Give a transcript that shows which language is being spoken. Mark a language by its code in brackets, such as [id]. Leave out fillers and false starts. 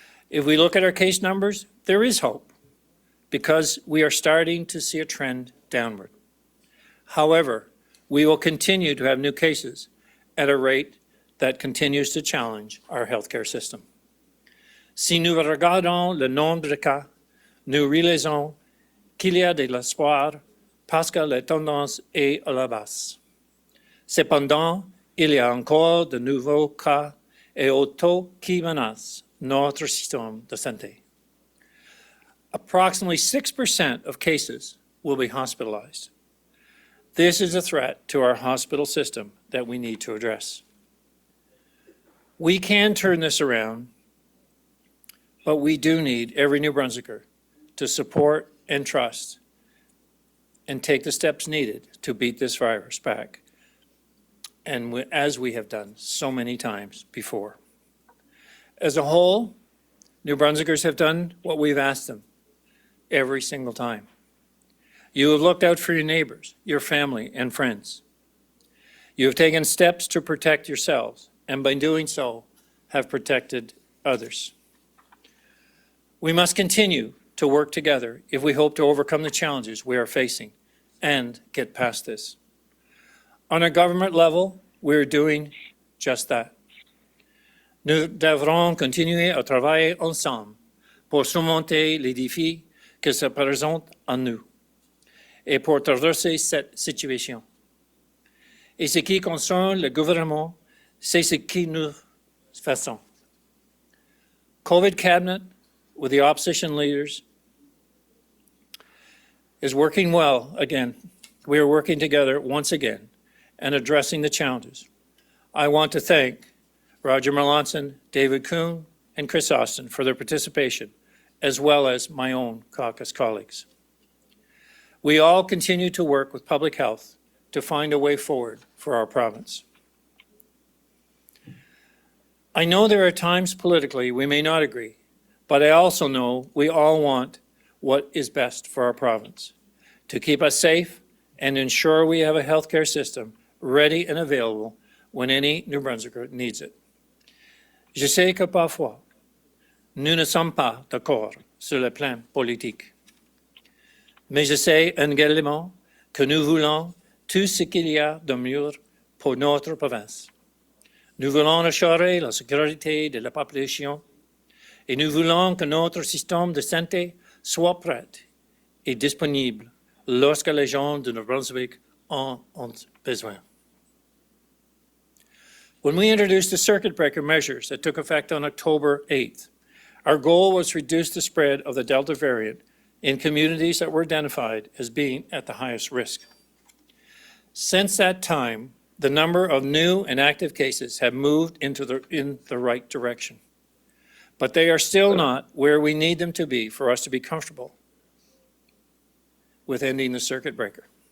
[en] If we look at our case numbers, there is hope, because we are starting to see a trend downward. However, we will continue to have new cases at a rate that continues to challenge our healthcare system. [fr] Si nous regardons le nombre de cas, nous réalisons qu'il y a de l'espoir parce que la tendance est à la baisse. Cependant, il y a encore de nouveaux cas et au taux qui menacent notre système de santé. [en] Approximately 6% of cases will be hospitalized. This is a threat to our hospital system that we need to address. We can turn this around, but we do need every New Brunswicker to support and trust and take the steps needed to beat this virus back, and as we have done so many times before. As a whole, New Brunswickers have done what we've asked them every single time. You have looked out for your neighbors, your family, and friends. You have taken steps to protect yourselves, and by doing so, have protected others. We must continue to work together if we hope to overcome the challenges we are facing and get past this. On a government level, we are doing just that. [fr] Nous devrons continuer à travailler ensemble pour surmonter les défis qui se présentent à nous et pour traverser cette situation. Et ce qui concerne le gouvernement, c'est ce que nous faisons. [en] COVID cabinet, with the opposition leaders, is working well again. We are working together once again and addressing the challenges. I want to thank Roger Melanson, David Kuhn, and Chris Austin for their participation, as well as my own caucus colleagues. We all continue to work with public health to find a way forward for our province. I know there are times politically we may not agree, but I also know we all want what is best for our province, to keep us safe and ensure we have a healthcare system ready and available when any New Brunswicker needs it. [fr] Je sais que parfois, nous ne sommes pas d'accord sur le plan politique. Mais je sais également que nous voulons tout ce qu'il y a de mieux pour notre province. Nous voulons assurer la sécurité de la population et nous voulons que notre système de santé soit prêt et disponible lorsque les gens de New Brunswick en ont besoin. [en] When we introduced the circuit breaker measures that took effect on October 8th, our goal was to reduce the spread of the Delta variant in communities that were identified as being at the highest risk. Since that time, the number of new and active cases have moved in the right direction, but they are still not where we need them to be for us to be comfortable with ending the circuit breaker.